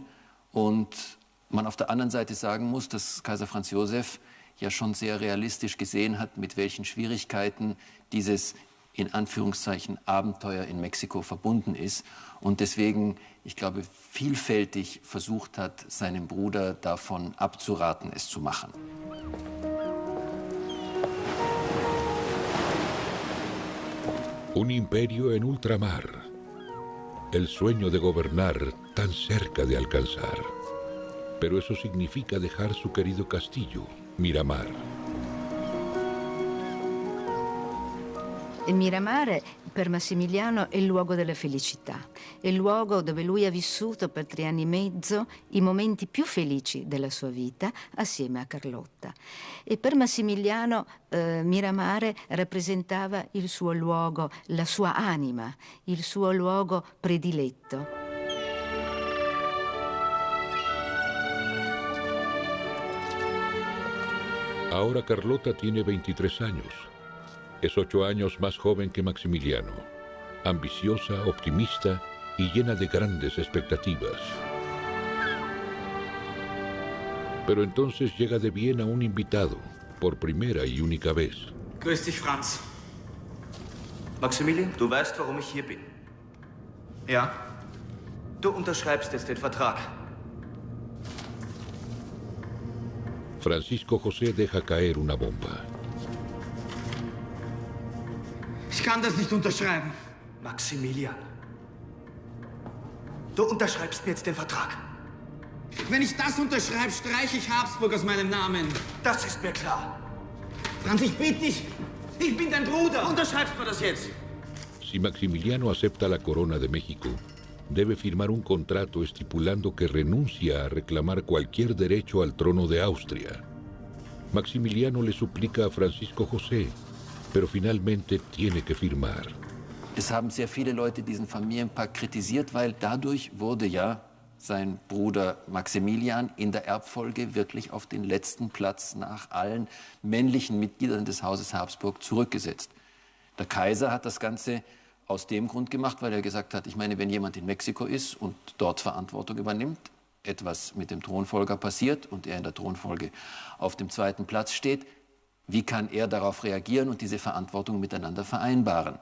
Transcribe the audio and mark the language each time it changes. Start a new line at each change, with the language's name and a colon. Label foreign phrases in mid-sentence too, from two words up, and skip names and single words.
German: Und man auf der anderen Seite sagen muss, dass Kaiser Franz Josef ja schon sehr realistisch gesehen hat, mit welchen Schwierigkeiten dieses in Anführungszeichen Abenteuer in Mexiko verbunden ist und deswegen, ich glaube, vielfältig versucht hat, seinem Bruder davon abzuraten, es zu machen.
Spanish: Un imperio en ultramar. El sueño de gobernar tan cerca de alcanzar. Pero eso significa dejar su querido castillo, Miramar.
Italian: Miramar per Massimiliano è il luogo della felicità, è il luogo dove lui ha vissuto per 3 anni e mezzo i momenti più felici della sua vita assieme a Carlotta. E per Massimiliano Miramar rappresentava il suo luogo, la sua anima, il suo luogo prediletto.
Spanish: Ahora Carlota tiene 23 años. Es 8 años más joven que Maximiliano, ambiciosa, optimista y llena de grandes expectativas. Pero entonces llega de Viena un invitado, por primera y única vez.
German: Grüß dich, Franz. Maximilian, du weißt, warum ich hier bin. Ja? Du unterschreibst jetzt den Vertrag.
Spanish: Francisco José deja caer una bomba.
German: Ich kann das nicht unterschreiben. Maximilian, du unterschreibst mir jetzt den Vertrag. Wenn ich das unterschreibe, streiche ich Habsburg aus meinem Namen. Das ist mir klar. Franz, ich bitte dich. Ich bin dein Bruder. Unterschreibst mir das jetzt.
Spanish: Si Maximiliano acepta la corona de México, debe firmar un contrato estipulando que renuncia a reclamar cualquier derecho al trono de Austria. Maximiliano le suplica a Francisco José, pero finalmente tiene que firmar.
German: Es haben sehr viele Leute diesen Familienpakt kritisiert, weil dadurch wurde ja sein Bruder Maximilian in der Erbfolge wirklich auf den letzten Platz nach allen männlichen Mitgliedern des Hauses Habsburg zurückgesetzt. Der Kaiser hat das Ganze aus dem Grund gemacht, weil er gesagt hat, ich meine, wenn jemand in Mexiko ist und dort Verantwortung übernimmt, etwas mit dem Thronfolger passiert und er in der Thronfolge auf dem zweiten Platz steht, wie kann er darauf reagieren und diese Verantwortung miteinander vereinbaren?